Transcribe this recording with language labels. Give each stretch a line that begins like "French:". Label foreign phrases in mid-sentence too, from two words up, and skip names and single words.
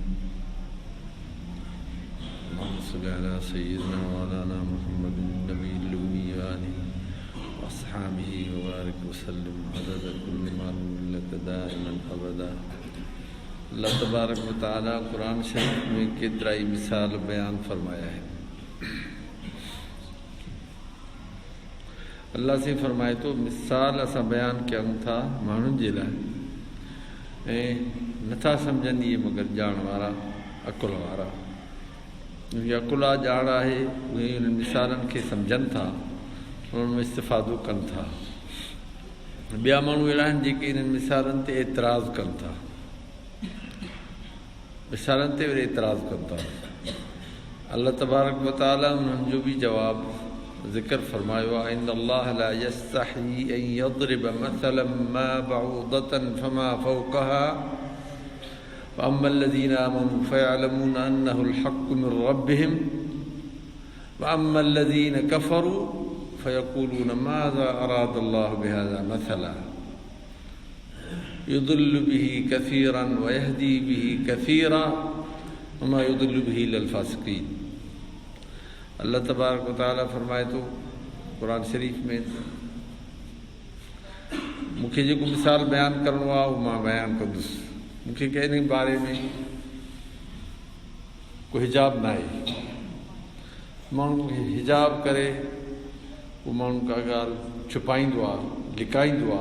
Arabic: اللهم صل على سيدنا وعلى محمد النبي الأمي وآله وأصحابه وبارك وسلم عدد كل معلوم لك دائما أبدا
Sindhi: अल्लाह तबारक व तआला कुरान शरीफ में केतिराई मिसाल बयान फरमाया है। अल्लाह से फरमाए तो मिसाल असां बयान कयूं था माण्हुनि जे लाइ ऐं नथा सम्झनि इहे मगर ॼाण वारा अकुल वारा जेके अकुला ॼाण आहे उहे उन्हनि मिसालनि खे सम्झनि था उन्हनि में इस्तिफ़ादो कनि था। ॿिया माण्हू अहिड़ा आहिनि जेके इन्हनि मिसालनि ते एतिराज़ कनि था मिसालनि ते वरी एतिराज़ कनि था।
Arabic: الله تبارك وتعالى
Sindhi: उन्हनि जो बि जवाबु ज़िक्र फरमायो आहे इन
Arabic: الله لا يستحيي أن यضرब مثلا ما بعوضة فما فوقها فأما الذين آمنوا فيعلمون أنه الحق من ربهم وأما الذين كفروا فيقولون ماذا أراد الله بهذا مثلا يضل به كثيرا ويهدي به كثيرا وما يضل به إلا الفاسقين।
Sindhi: अल्लाह तबारक व तआला फरमाए थो कुरान शरीफ़ में मूंखे जेको मिसाल बयानु करिणो आहे उहो मां बयानु कंदुसि। मूंखे कंहिं बारे में को हिजाब न आहे। माण्हू खे हिजाब करे उहो माण्हू का ॻाल्हि छुपाईंदो आहे लिकाईंदो आहे।